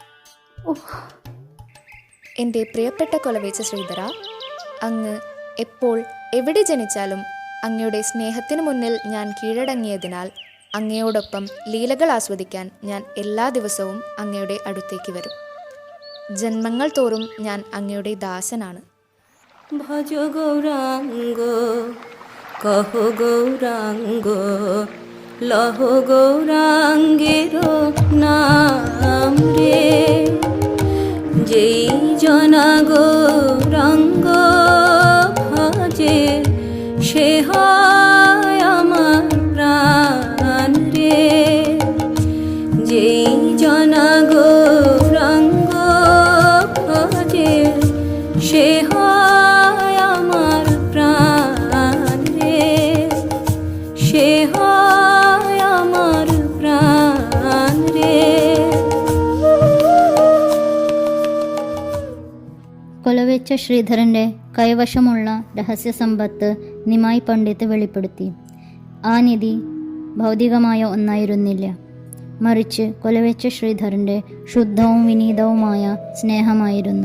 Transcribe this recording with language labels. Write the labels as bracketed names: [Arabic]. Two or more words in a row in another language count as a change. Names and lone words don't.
[Malayalam] എൻ്റെ പ്രിയപ്പെട്ട കൊലവേച്ച ശ്രീധര, അങ്ങ് എപ്പോൾ എവിടെ ജനിച്ചാലും അങ്ങയുടെ സ്നേഹത്തിനു മുന്നിൽ ഞാൻ കീഴടങ്ങിയതിനാൽ അങ്ങയോടൊപ്പം ലീലകൾ ആസ്വദിക്കാൻ ഞാൻ എല്ലാ ദിവസവും അങ്ങയുടെ അടുത്തേക്ക് വരും. ജന്മങ്ങൾ തോറും ഞാൻ അങ്ങയുടെ ദാസനാണ്. [Bangla] ভজ গৌরাঙ্গ কহ গৌরাঙ্গ লহ গৌরাঙ্গের নাম রে, যেই জনা গৌরাঙ্গ ভজে সে হয় আমার প্রাণ রে, যেই জনা গৌরাঙ্গ ভজে সে হয় আমার প্রাণ রে, সে হয় আমার প্রাণ রে। [Malayalam] കൊലവേച്ച ശ്രീധരൻ്റെ കൈവശമുള്ള രഹസ്യസമ്പത്ത് നിമായി പണ്ഡിത്ത് വെളിപ്പെടുത്തി. ആ നിധി ഭൗതികമായ ഒന്നായിരുന്നില്ല, മറിച്ച് കൊലവേച്ച ശ്രീധരൻ്റെ ശുദ്ധവും വിനീതവുമായ സ്നേഹമായിരുന്നു.